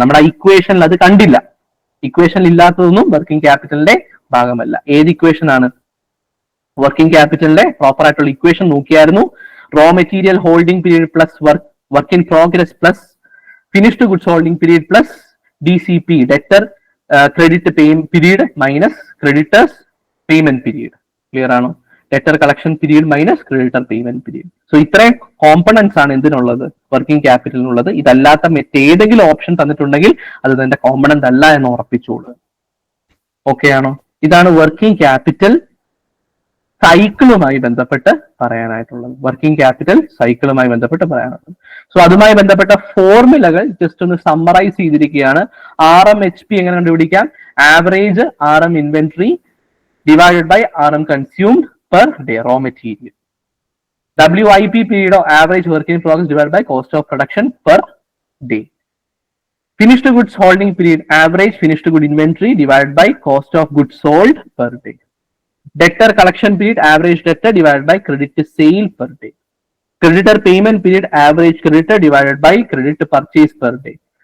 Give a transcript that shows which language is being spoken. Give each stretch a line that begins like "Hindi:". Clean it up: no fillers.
Malayalam: നമ്മുടെ ഇക്വേഷനിൽ അത് കണ്ടില്ല. ഇക്വേഷനിൽ ഇല്ലാത്തതൊന്നും വർക്കിംഗ് ക്യാപിറ്റലിന്റെ ഭാഗമല്ല. ഏത് ഇക്വേഷൻ ആണ്? വർക്കിംഗ് ക്യാപിറ്റലിന്റെ പ്രോപ്പർ ആയിട്ടുള്ള ഇക്വേഷൻ നോക്കിയായിരുന്നു. Raw material holding period plus work in progress plus finished goods holding period plus
English: DCP, debtor credit period minus creditors payment period. Clear
Malayalam: ആണോ?
English: Debtor collection period minus creditor payment period.
Malayalam: So ഇത്രയും components ആണ് എന്തിനുള്ളത്? Working ക്യാപിറ്റലിനുള്ളത്. ഇതല്ലാത്ത മറ്റേതെങ്കിലും option തന്നിട്ടുണ്ടെങ്കിൽ അത് തന്നെ component അല്ല എന്ന് ഉറപ്പിച്ചോളൂ. Okay ആണോ? ഇതാണ് വർക്കിംഗ് ക്യാപിറ്റൽ സൈക്കിളുമായി ബന്ധപ്പെട്ട് പറയാനായിട്ടുള്ളത്. വർക്കിംഗ് ക്യാപിറ്റൽ സൈക്കിളുമായി ബന്ധപ്പെട്ട് പറയാനുള്ളത്. സോ അതുമായി ബന്ധപ്പെട്ട ഫോർമുലകൾ ജസ്റ്റ് ഒന്ന് സമ്മറൈസ് ചെയ്തിരിക്കുകയാണ്. RMHP എങ്ങനെ കണ്ടുപിടിക്കാം?
English: Average RM inventory divided by RM consumed per day raw material. WIP period of average work in progress divide by cost of production per day. Finished goods holding period, average finished good inventory divided by cost of goods sold per day. Debtor collection period, average debtor divided by credit sale per day. Creditor payment period, average creditor divided by credit purchase per day.